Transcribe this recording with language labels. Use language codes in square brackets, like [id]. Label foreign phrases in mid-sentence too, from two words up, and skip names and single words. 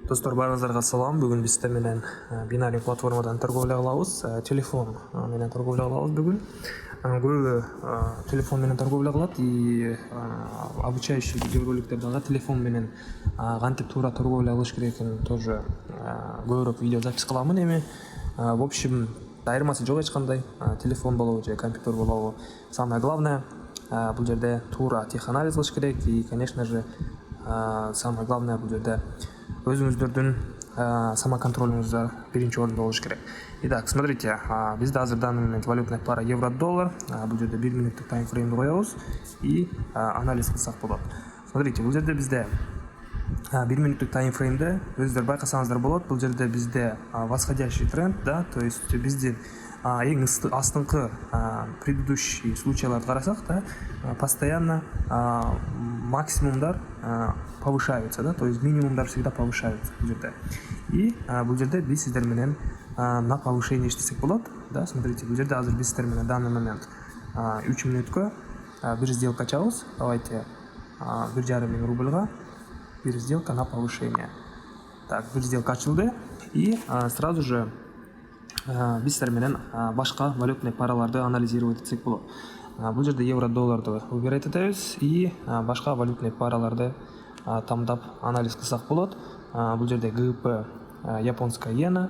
[ky] Достор, баарыңыздарга салам. Бүгүн биз сиздер менен бинарный платформадан торговля кылабыз. Телефон менен торговля кылабыз бүгүн. Көбү телефон менен торговля кылат [ru] и обучающий [ky] видеороликтер дагы телефон менен кантип туура торговля кылыш керекин тоже көбүрөөк видео запись кыламын эми. [ru] В общем, [ky] айырмасы жок эч кандай. Телефон болобу же компьютер болобу. [ru] Самое главное [ky] бул жерде туура теханализ кылыш керек [ru] и, конечно же, самое главное [ky] бул жерде өзүңүздөрдүн самоконтролуңуздар биринчи орунда болуш керек. [ru] Итак, смотрите, [ky] бизде азыр [ru] данный момент валютная пара евро-доллар. [ky] Бул жерде 1 минуттук таймфреймди коебуз и анализ кылсак болот. Смотрите, бул жерде бизде 1 минуттук таймфреймде өзүңүздөр байкасаңыздар болот. Бул жерде бизде [ru] восходящий тренд, [ky] да, [ru] то есть [ky] биздин эң астыңкы предыдущий случайларды карасак, да, [ru] постоянно максимумдар повышаются, да, то есть минимумдар всегда повышаются [ky] бул жерде. И бул жерде биз сиздер менен [ru] на повышение [ky] иштесек болот, да. Смотрите, бул жерде азыр биз сиздер менен [ru] данный момент [ky] 3 минутка бир сделка ачабыз. [ru] Давайте 1,5 [ky] миң рубльга бир [ru] сделка на повышение. Так, [ky] бир сделка ачылды [ru] и сразу же [ky] биз сиздер менен башка валютный параларды анализировать этсек болот. Бул жерде евро-долларды выбирать этебиз и башка валютный параларды тамдап анализ кылсак болот. Бул жерде ГБП [ru] японская иена.